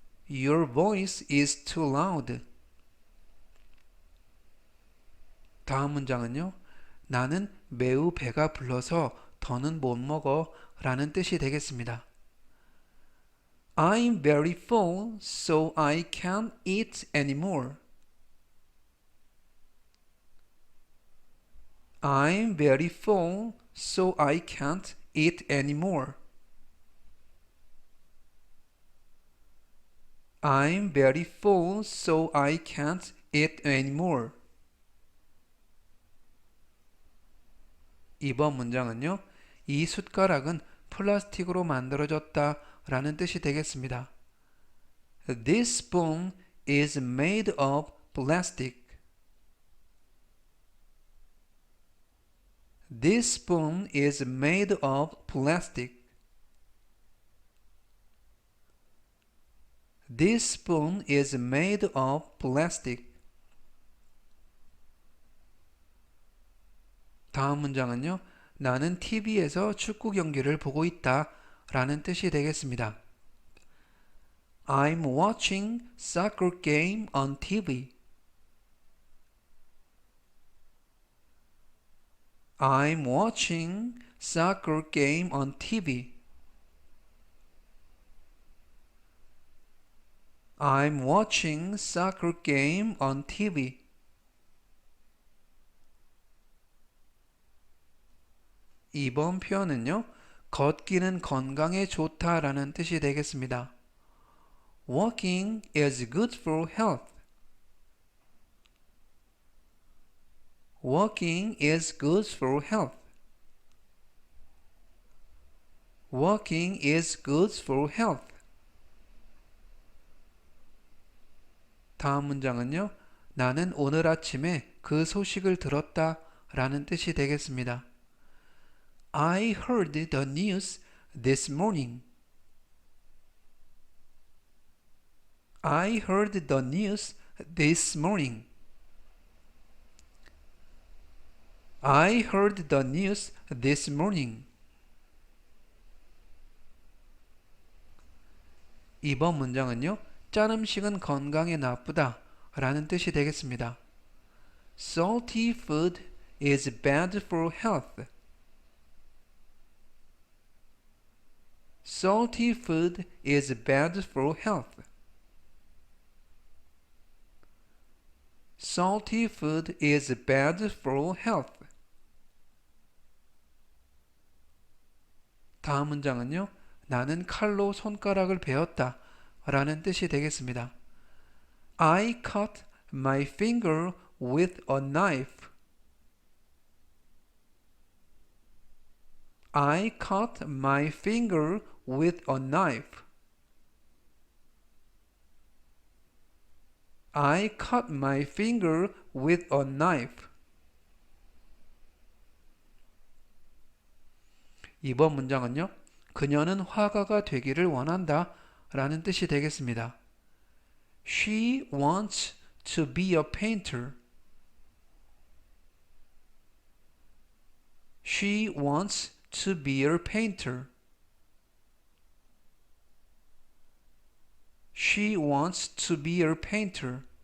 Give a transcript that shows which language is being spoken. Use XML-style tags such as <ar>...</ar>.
<en>Your voice is too loud.</en> <ko>다음 문장은요. 나는 매우 배가 불러서 더는 못 먹어 라는 뜻이 되겠습니다.</ko> <en>I'm very full, so I can't eat anymore. I'm very full, so I can't eat anymore. I'm very full, so I can't eat anymore.</en> <ko>이번 문장은요. 이 숟가락은 플라스틱으로 만들어졌다 라는 뜻이 되겠습니다.</ko> <en>This spoon is made of plastic. This spoon is made of plastic. This spoon is made of plastic.</en> <ko>다음 문장은요. 나는 TV에서 축구 경기를 보고 있다 라는 뜻이 되겠습니다.</ko> <en>I'm watching soccer game on TV. I'm watching soccer game on TV. I'm watching soccer game on TV.</en> <ko>이번 표현은요. 걷기는 건강에 좋다라는 뜻이 되겠습니다.</ko> <en>Walking is good for health. Walking is good for health. Walking is good for health.</en> <ko>다음 문장은요. 나는 오늘 아침에 그 소식을 들었다 라는 뜻이 되겠습니다.</ko> <en>I heard the news this morning. I heard the news this morning. I heard the news this morning.</en> <ko>이번 문장은요. 짠 음식은 건강에 나쁘다 라는 뜻이 되겠습니다.</ko> <en>Salty food is bad for health. Salty food is bad for health. Salty food is bad for health.</en> <ko>다음 문장은요. 나는 칼로 손가락을 베었다 라는 뜻이 되겠습니다.</ko> <en>I cut my finger with a knife. I cut my finger with a knife. I cut my finger with a knife.</en> <ko>이번 문장은요. 그녀는 화가가 되기를 원한다 라는 뜻이 되겠습니다.</ko> <en>She wants to be a painter. She wants to be a painter. She wants to be a painter.</en>